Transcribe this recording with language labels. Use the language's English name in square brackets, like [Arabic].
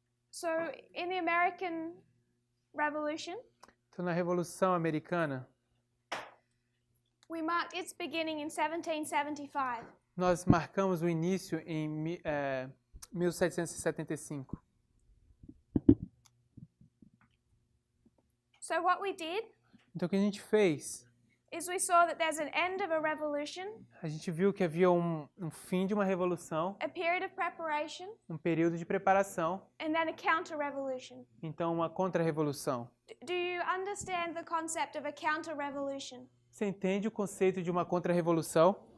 [English] So, in the American Revolution, [Portuguese] Então, na Revolução Americana, [English] we marked its beginning in 1775. [Portuguese] nós marcamos o início em 1775. [English] So what we did [Portuguese] Então, o que a gente fez? [English] is we saw that there's an end of a revolution, [Portuguese] A gente viu que havia um fim de uma revolução, [English] a period of preparation, [Portuguese] um período de preparação, [English] and then a counter-revolution. [Portuguese] então uma contra-revolução. [English] Do you understand the concept of a counter-revolution? [Portuguese] Você entende o conceito de uma contra-revolução?